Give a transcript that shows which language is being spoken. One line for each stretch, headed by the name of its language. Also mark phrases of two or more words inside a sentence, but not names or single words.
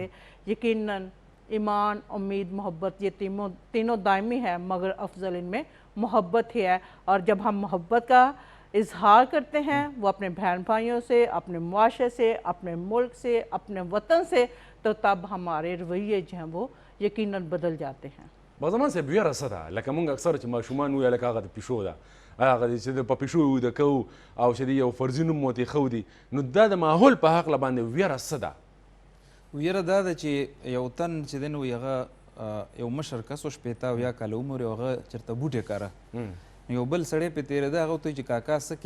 Urdu: یقیناً ایمان، امید، محبت یہ تینوں دائمی ہے، مگر افضل ان میں محبت ہی ہے، اور جب ہم محبت کا اظہار کرتے ہیں وہ اپنے بہن بھائیوں سے، اپنے معاشرے سے، اپنے ملک سے، اپنے وطن سے، تو تب ہمارے رویے جو ہیں وہ یقیناً بدل جاتے ہیں۔
Pashto: بازمان صاحب ویره څه ده؟ لکه موږ اکثر چې ماشومان وایي لکه هغه د پیشو ده، هغه چې په پیشو ویده کوو او چې د یو فرضي نوم ورته ایښودي، نو دا د ماحول په هکله باندې ویره څه ده؟ ویره دا ده چې یو تن چې دی نو هغه یو مشر کس و 80 او یا کاله عمر یو هغه چېرته بوټی کاره، یو بل سړی پې تېرېده، هغه ورته وایي چې کاکا څه کوې؟